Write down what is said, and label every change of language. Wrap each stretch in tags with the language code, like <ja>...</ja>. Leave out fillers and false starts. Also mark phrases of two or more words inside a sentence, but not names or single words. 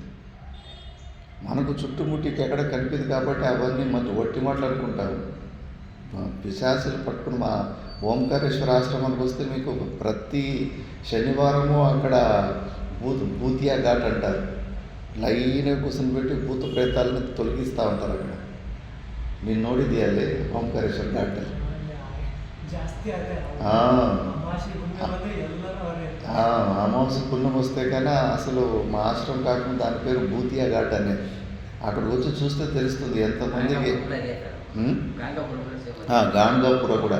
<te>మనకు చుట్టుముట్టికి ఎక్కడ కనిపిది కాబట్టి అవన్నీ మనం ఒట్టి మాట్లాడుకుంటాము. పిశాచులు పట్టుకుని మా ఓంకారేశ్వర ఆశ్రమానికి వస్తే మీకు ప్రతి శనివారము అక్కడ భూతియా ఘాట్ అంటారు. లైన్ కూర్చొని పెట్టి భూత ప్రేతాలని తొలగిస్తూ ఉంటారు. అక్కడ నేను</te> <kn>ನೋಡಿದ್ಯಾ ಅಲ್ಲಿ ಓಂಕಾರೇಶ್ವರ ಘಾಟ್.</kn> <te>అమావాస్య పుణ్యం వస్తే కానీ అసలు మా ఆశ్రమం కాకుండా దాని పేరు భూతియా ఘాట్ అనేది. అక్కడికి వచ్చి చూస్తే తెలుస్తుంది ఎంతమందికి. గాణగాపుర కూడా.</te>